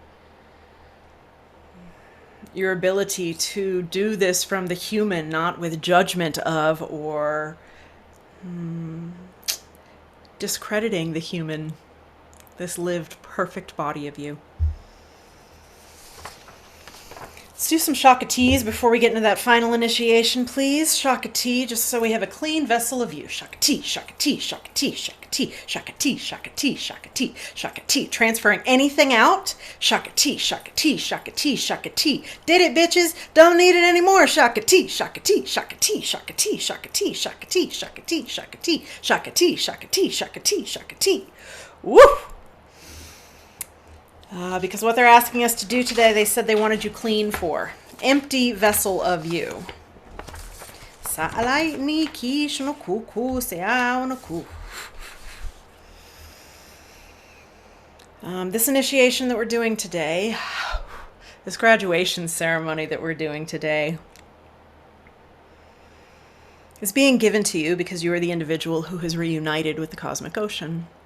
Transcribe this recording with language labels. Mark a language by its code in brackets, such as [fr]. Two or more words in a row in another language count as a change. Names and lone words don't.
[en] Your ability to do this from the human, not with judgment of or discrediting the human, this lived perfect body of you. Let's do some Shaka teas before we get into that final initiation, please. Shaka tea, just so we have a clean vessel of you. Shaka tea, Shaka tea, Shaka tea, Shaka tea, Shaka tea, Shaka tea, Shaka tea, Shaka tea. Transferring anything out. Shaka tea, Shaka tea, Shaka tea, Shaka tea. Did it, bitches? Don't need it anymore. Shaka tea, Shaka tea, Shaka tea, Shaka tea, Shaka tea, Shaka tea, Shaka tea, Shaka tea, Shaka tea, Shaka tea, Shaka tea, Shaka tea. Woo! Because what they're asking us to do today, they said they wanted you clean for. Empty vessel of you. This initiation that we're doing today, this graduation ceremony that we're doing today, is being given to you because you are the individual who has reunited with the cosmic ocean.